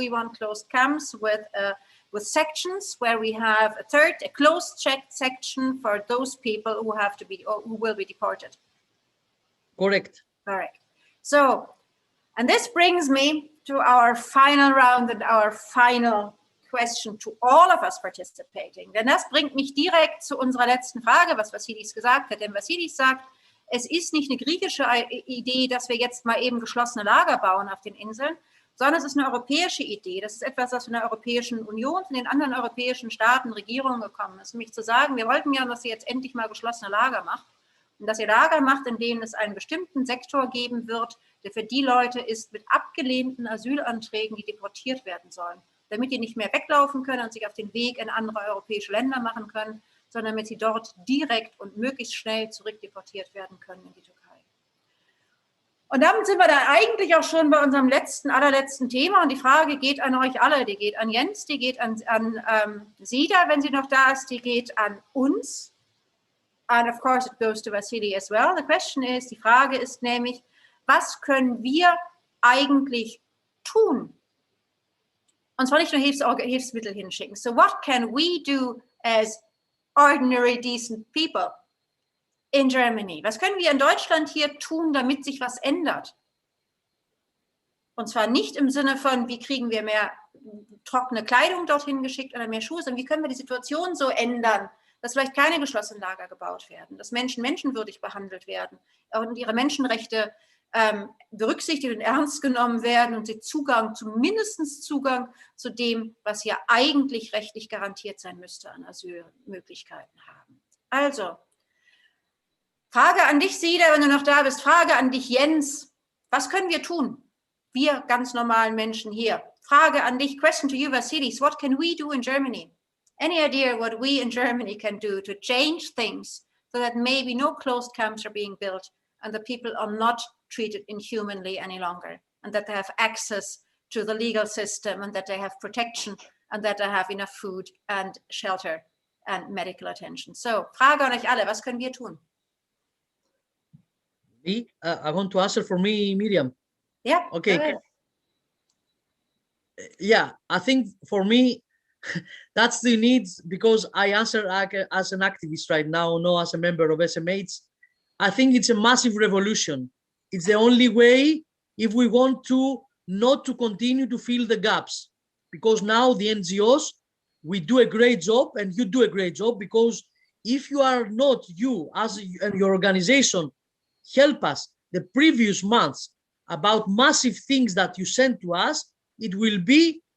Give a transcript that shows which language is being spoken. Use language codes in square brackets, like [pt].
[en] We want closed camps with sections where we have a closed section for those people who have to be or who will be deported. Correct. Correct. So, and this brings me to our final round and our final question to all of us participating. [de] Denn das bringt mich direkt zu unserer letzten Frage, was Vassilis gesagt hat. Denn Vassilis sagt, es ist nicht eine griechische Idee, dass wir jetzt mal eben geschlossene Lager bauen auf den Inseln, sondern es ist eine europäische Idee. Das ist etwas, was von der Europäischen Union, von den anderen europäischen Staaten, Regierungen gekommen ist. Nämlich zu sagen, wir wollten ja, dass ihr jetzt endlich mal geschlossene Lager macht. Und dass ihr Lager macht, in denen es einen bestimmten Sektor geben wird, der für die Leute ist mit abgelehnten Asylanträgen, die deportiert werden sollen. Damit die nicht mehr weglaufen können und sich auf den Weg in andere europäische Länder machen können, sondern damit sie dort direkt und möglichst schnell zurückdeportiert werden können in die Türkei. Und damit sind wir dann eigentlich auch schon bei unserem allerletzten Thema. Und die Frage geht an euch alle. Die geht an Jens, die geht an Sida, wenn sie noch da ist, die geht an uns. [en] And of course it goes to Vassili as well. The question is, [de] die Frage ist nämlich, was können wir eigentlich tun? Und zwar nicht nur Hilfsmittel hinschicken. [en] So what can we do as ordinary, decent people in Germany? [de] Was können wir in Deutschland hier tun, damit sich was ändert? Und zwar nicht im Sinne von, wie kriegen wir mehr trockene Kleidung dorthin geschickt oder mehr Schuhe, sondern wie können wir die Situation so ändern, dass vielleicht keine geschlossenen Lager gebaut werden, dass Menschen menschenwürdig behandelt werden und ihre Menschenrechte berücksichtigt und ernst genommen werden und sie zumindest Zugang zu dem, was hier eigentlich rechtlich garantiert sein müsste, an Asylmöglichkeiten haben. Also, Frage an dich, Sida, wenn du noch da bist, Frage an dich, Jens, was können wir tun? Wir ganz normalen Menschen hier. Frage an dich, [en] question to you, Vassilis, what can we do in Germany? Any idea what we in Germany can do to change things so that maybe no closed camps are being built and the people are not treated inhumanly any longer, and that they have access to the legal system, and that they have protection, and that they have enough food and shelter and medical attention. [de] So, Frage an euch alle, was können wir tun? [en] Me? I want to answer for me, Miriam. Yeah. Okay. Yeah, I think for me, that's the needs, because I answer as an activist right now, not as a member of SMH. I think it's a massive revolution. It's the only way if we want to not to continue to fill the gaps, because now the NGOs, we do a great job and you do a great job, because if you are not, you as and your organization help us the previous months about massive things that you sent to us, it will be